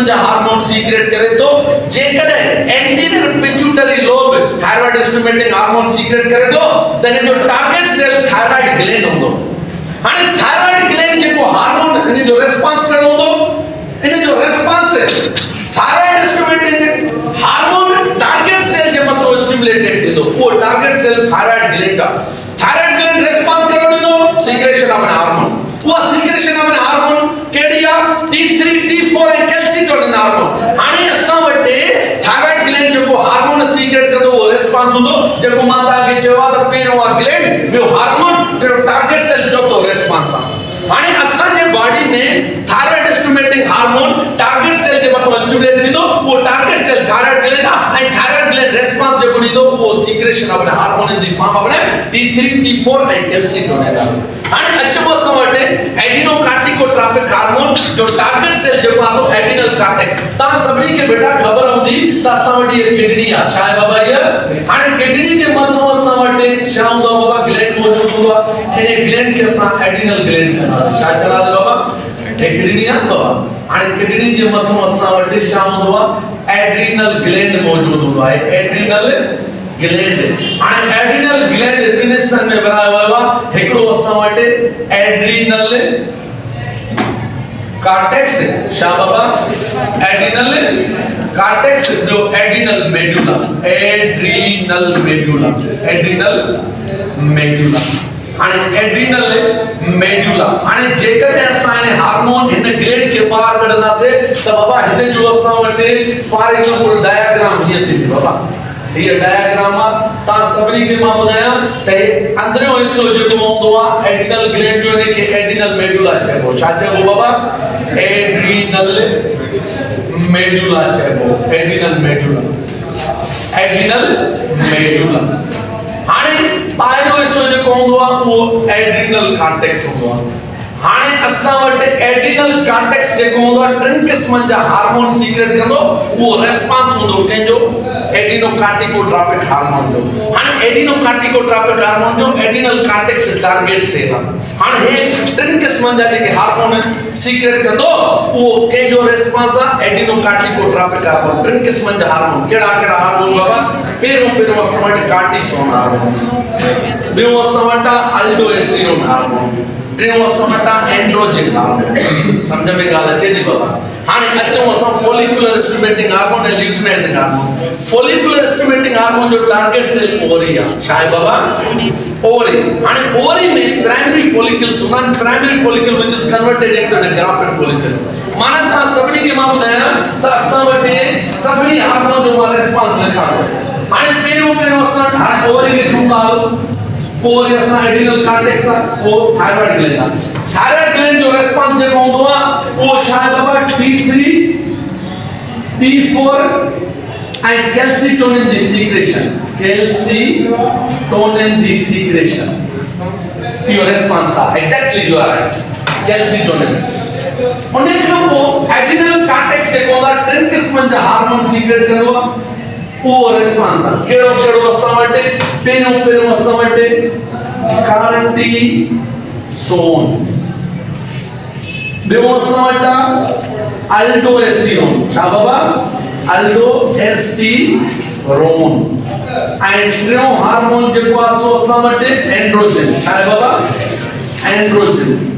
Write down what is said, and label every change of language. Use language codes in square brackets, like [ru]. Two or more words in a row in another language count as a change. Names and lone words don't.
[sd] जा [en] hormone secrete [sd] करे तो जेकॾे [en] anterior pituitary lobe thyroid stimulating hormone secrete [sd] करे तो तने जो [en] target cell thyroid gland [sd] होंदो हाने [en] thyroid gland [sd] जेको हार्मोन इन जो रिस्पांस करणो होंदो इन जो [en] response thyroid stimulating hormone target cell [sd] जे मथो स्टिमुलेटेड थींदो वो [en] target cell thyroid gland [sd] का [en] thyroid gland response [sd] करणो ॾींदो [en] secretion of an hormone [sd] वो [en] secretion of an hormone [sd] केड़ी आ T3 T4 ऐं [en] calcitonin hormone [sd] हाने असां वटि [en] thyroid gland [sd] जेको [en] hormone secrete [sd] कंदो वो रिस्पांस हूंदो जेको मां तव्हांखे चयो आहे त पहिरियों आहे ग्लैंड ॿियो हार्मोन टियों [en] target cell [sd] चौथो रिस्पांस आहे हाने असां जे बॉडी में [en] thyroid stimulating hormone target cell [sd] जे मथो स्टिमुलेट थींदो वो [en] target cell thyroid gland [sd] आहे ऐं [en] thyroid gland response [sd] जेको ॾींदो वो सीक्रेशन [en] of hormone in the form of T3 T4 [sd] ऐं कैल्सिटोनिन हाने अचो असां वटि [en] adrenocorticotropic hormone [sd] जो [en] target cell [sd] जेको आहे [en] adrenal cortex [sd] ता सभनी के बेटा खबर हूंदी त असां वटि ये किडनी आहे छा आहे बाबा ये हाने किडनी जे मथो असां वटि छा हूंदो आहे बाबा ग्लैंड मौजूद हूंदो आहे इन ग्लैंड के असां [en] adrenal gland [sd] चवंदा छा चवंदा बाबा ए किडनी आहे तो हाने किडनी जे मथो असां वटि छा हूंदो आहे [en] adrenal gland [sd] मौजूद हूंदो आहे [en] adrenal gland [sd] हाने [en] adrenal gland definition [sd] में बनायो वियो आहे हिकड़ो असां वटि एड्रिनल कॉर्टेक्स शा बाबा [en] adrenal cortex [sd] जो [en] adrenal medulla [sd] हाने [en] adrenal medulla [sd] हाने जेकॾहिं असां इन हार्मोन इन ग्लैंड के बाहर कढंदासे त बाबा हिन जो असां वटि [en] for example diagram [sd] हीअ थींदी बाबा ये डायग्राम ता सबनी के मां बुधाया त अंदरियों हिस्सो जेको हूंदो आहे [en] adrenal gland [sd] जो इनखे [en] adrenal medulla [sd] चइबो छा चइबो बाबा [en] adrenal medulla [sd] चइबो [en] adrenal medulla [sd] हाने ॿाहिरियों हिस्सो जेको हूंदो आहे उहो [en] adrenal cortex [sd] हूंदो आहे हाने असां वटि [en] adrenal cortex [sd] जेको हूंदो आहे टिनि क़िस्मनि जा [en] hormone secrete [sd] कंदो उहो रिस्पांस हूंदो कंहिंजो [en] adrenocorticotropic hormone [sd] जो हाने [en] adrenocorticotropic hormone [sd] जो [en] adrenal cortex target cell [sd] आहे हाने हे टिनि क़िस्मनि जा जेके [en] hormone secrete [sd] कंदो उहो कंहिंजो रिस्पांस आहे [en] adrenocorticotropic hormone [sd] टिनि क़िस्मनि जा हार्मोन कहिड़ा हार्मोन बाबा पहिरियों असां वटि [en] cortisone hormone [sd] ॿियो असां वटि [en] aldosterone hormone [sd] टियों असां वटि [en] androgen hormone [sd] समझ में ॻाल्हि अचे थी बाबा हाने अचूं असां [en] follicular stimulating hormone [sd] ऐं [en] luteinizing hormone follicular stimulating hormone [sd] जो [en] target cell [sd] ओवरी आहे छा आहे बाबा ओवरी हाने ओवरी में [en] primary follicles [sd] हूंदा आहिनि [en] primary follicle which is converted into a grafted follicle [sd] माना तव्हां सभिनी खे मां ॿुधायां त असां वटि सभिनी हार्मोन जो मां रिस्पांस लिखां हाने पहिरियों असां हाणे ओवरी लिखूं था पोइ असां [en] adrenal cortex [sd] पोइ [en] thyroid gland [sd] जो रिस्पांस जेको हूंदो आहे उहो छा आहे बाबा T3 T4 ऐं कैल्सिटोनिन जी सीक्रेशन इहो रिस्पांस आहे [en] exactly you are right calcitonin [sd] उन खां पोइ [en] adrenal cortex [sd] जेको हूंदो आहे टिनि क़िस्मनि जा [en] hormone secrete [sd] कंदो आहे वो रिस्पांस केड़ो असां वटि पहिरियों असां वटि कार्टिसोन ॿियो असां वटि अल्डोस्टेरोन छा बाबा अल्डोस्टेरोन ऐं टियों हार्मोन जेको आहे सो असां वटि एंड्रोजन छा आहे बाबा एंड्रोजन